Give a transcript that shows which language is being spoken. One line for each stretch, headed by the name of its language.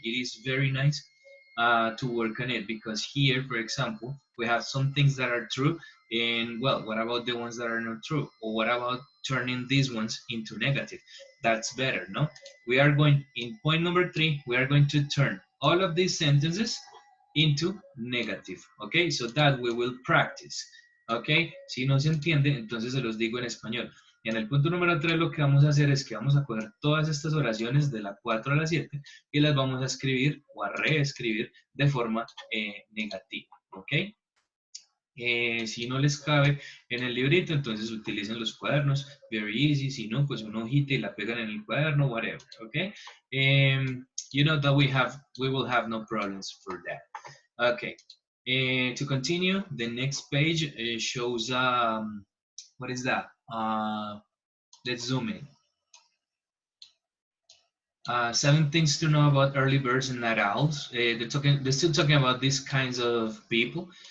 English: It is very nice to work on it because here, for example, we have some things that are true and well, what about the ones that are not true? Or what about turning these ones into negative? That's better, no? We are going, in point number 3, we are going to turn all of these sentences into negative, okay? So that we will practice, okay?
Spanish: Si no se entiende, entonces se los digo en español. Y en el punto número 3 lo que vamos a hacer es que vamos a coger todas estas oraciones de la 4 a la 7 y las vamos a escribir o a reescribir de forma negativa, ¿ok? Si no les cabe en el librito, entonces utilicen los cuadernos,
English: very easy.
Spanish: Si no, pues una hojita y la pegan en el cuaderno,
English: whatever,
Spanish: okay?
English: You know that we will have no problems for that. Okay, to continue, the next page shows, what is that? Let's zoom in. 7 things to know about early birds and night owls. They're still talking about these kinds of people.